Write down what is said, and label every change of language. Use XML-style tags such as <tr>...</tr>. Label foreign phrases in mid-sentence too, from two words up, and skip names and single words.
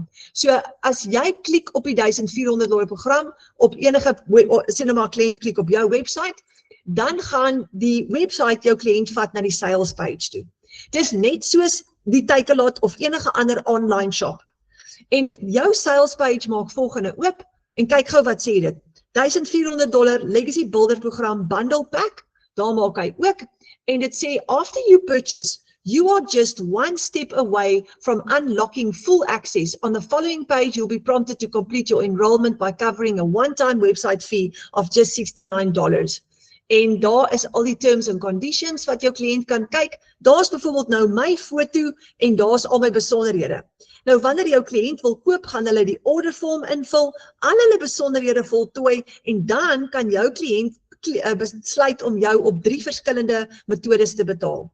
<af>So as jy klik op die $1400 program, op enige cinema kliënt klik op jou website, dan gaan die website jou kliënt vat na die</af> <en>sales page</en> <af>toe. Dis net soos die Takealot of enige ander</af> <en>online shop.</en> <af>En jou</af> <en>sales page</en> <af>maak volgende oop en kyk gou wat sê dit.</af> <en>$1400 Legacy Builder program bundle pack,</en> <af>daar maak hy ook en dit sê</af> <en>after you purchase, you are just one step away from unlocking full access. On the following page, you'll be prompted to complete your enrollment by covering a one-time website fee of just $69.</en> <af>En daar is al die</af> <en>terms and conditions</en> <af>wat jou kliënt kan kyk. Daar's byvoorbeeld nou my foto en daar's al my besonderhede. Nou wanneer jou kliënt wil koop, gaan hulle die ordervorm invul, al hulle besonderhede voltooi en dan kan jou kliënt besluit om jou op 3 verskillende metodes te betaal.</af>